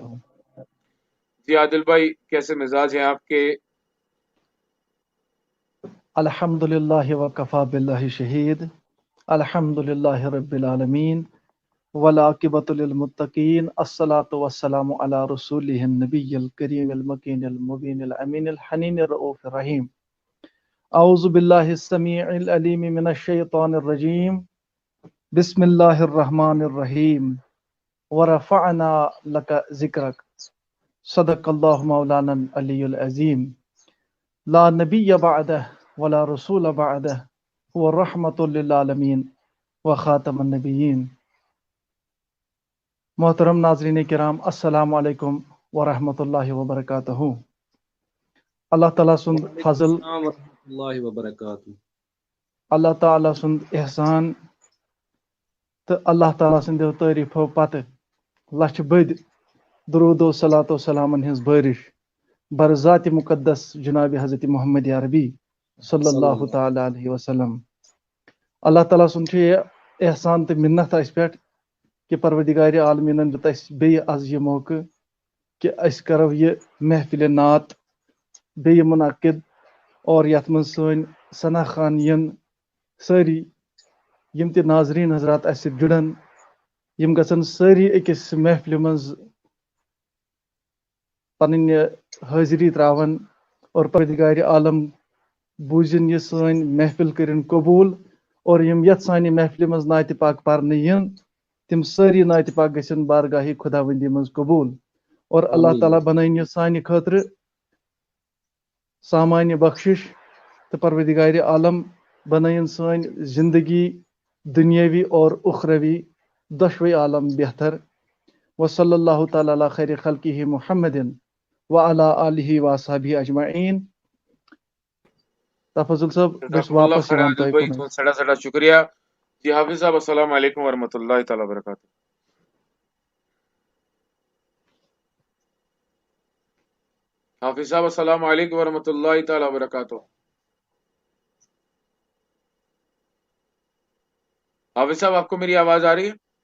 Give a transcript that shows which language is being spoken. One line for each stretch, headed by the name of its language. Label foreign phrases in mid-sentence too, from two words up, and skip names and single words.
Urdu: جی عادل بھائی، کیسے مزاج ہیں آپ کے؟
Arabic: الحمدللہ وکفا باللہ شہید، الحمدللہ رب العالمین والعاقبۃ للمتقین، الصلاۃ والسلام علی رسولہ النبی الکریم المکین المبین الامین الحنین الرؤوف الرحیم۔ اعوذ باللہ السمیع العلیم من الشیطان الرجیم، بسم اللہ الرحمن الرحیم، ورفعنا لک ذکرک، صدق اللہ مولانا العلی العظیم، لا نبی بعدہ ولا رسول بعدہ، هو الرحمۃ للعالمین وخاتم النبیین۔
Urdu: محترم ناظرین کرام،
Arabic: السلام علیکم ورحمۃ اللہ وبرکاتہ۔
Kashmiri: اللہ تعالیٰ سند فضل،
Arabic: اللہ وبرکاتہ،
Kashmiri: اللہ تعالیٰ سند احسان تو اللہ تعالیٰ سندیو تعریفو پتہ لچھ بد درود و صلاۃ و سلامن ہنز بارش بر ذات مقدس جناب حضرت محمد عربی
Arabic: صلی اللہ تعالیٰ علیہ وسلم۔
Kashmiri: اللہ تعالیٰ سند احسان تو منت اس پہ کہ پروردگار عالمین دیت اس بیٚیہِ آز یہ موقع کہ اس کرو یہ محفل نعت بیٚیہِ منعقد، اور یتھ من سن ثنا خان ین ساری یم تہ ناظرین حضرات اس جڑن یم گژھن ساری أکِس محفلہِ منٛز پنٕنۍ حٲضری تراون اور پروردگار عالم بوٗزِن یہِ سٲنۍ محفل کٔرِن قبوٗل اور یم یتھ سانہِ محفلہِ منٛز نعتِ پاک پرنہٕ یِن تِم سٲری نعتِ پاک گژھن بارگاہی خداوندی منٛز قبوٗل اور اللہ آمین تعالیٰ بنٲیِن یہِ سانہِ خٲطرٕ سامانہِ بخشش تہٕ پروردگار عالم بنٲیِن سٲنۍ زندگی دُنیاوی اور اُخروی دۄشوے عالم بہتر
Arabic: وصلی اللہ تعالیٰ علی خیر خلقہ محمد وعلی آلہ وصحبہ اجمعین.
Kashmiri: تفضل صاحب بہٕ چھُس
Arabic: جزاکم اللہ
Kashmiri: واپس خیر یِوان عادل تۄہہِ بھائی، کُنُے. تہُنٛد سٮ۪ٹھاہ سٮ۪ٹھاہ شُکریہ.
Arabic: جی حافظ صاحب، السلام علیکم ورحمۃ اللہ تعالیٰ وبرکاتہ. حافظ صاحب السلام علیکم ورحمۃ اللہ تعالیٰ وبرکاتہ.
Urdu: حافظ صاحب، آپ کو میری آواز آ رہی ہے؟